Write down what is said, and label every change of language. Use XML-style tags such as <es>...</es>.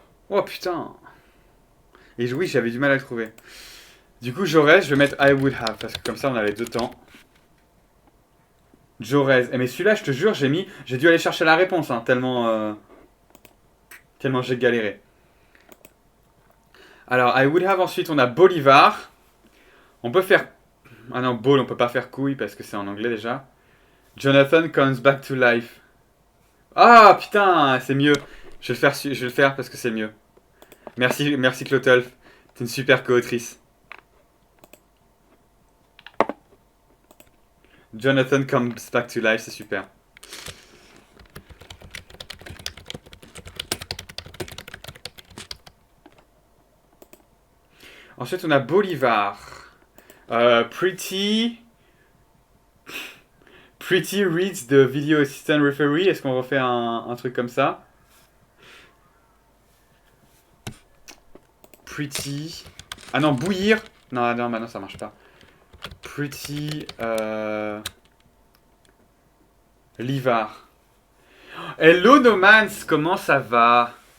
<fr>Oh putain. Et oui, j'avais du mal à le trouver. Du coup, Jaurès, je vais mettre</fr> <en>I would have.</en> <fr>Parce que comme ça, on a les deux temps. Jaurès. Mais celui-là, je te jure, j'ai dû aller chercher la réponse, hein, tellement j'ai galéré. Alors,</fr> <en>I would have,</en> <fr>ensuite, on a Bolivar. On peut faire... Ah non, Ball, on peut pas faire couille parce que c'est en anglais déjà.</fr> <en>Jonathan comes back to life.</en> <fr>Ah, putain, c'est mieux. Je vais le faire parce que c'est mieux. Merci Clotolf. T'es une super co-autrice.</fr> <en>Jonathan comes back to life,</en> <fr>c'est super. Ensuite, on a Bolivar.</fr> <en>Pretty reads the video assistant referee.</en> <fr>Est-ce qu'on refait un truc comme ça? Pretty. Ah non, bouillir. Non, maintenant ça marche pas.</fr> <en>Pretty.</en> <fr>Livar.</fr> <en>Hello</en> <fr>Nomans, comment ça va?</fr>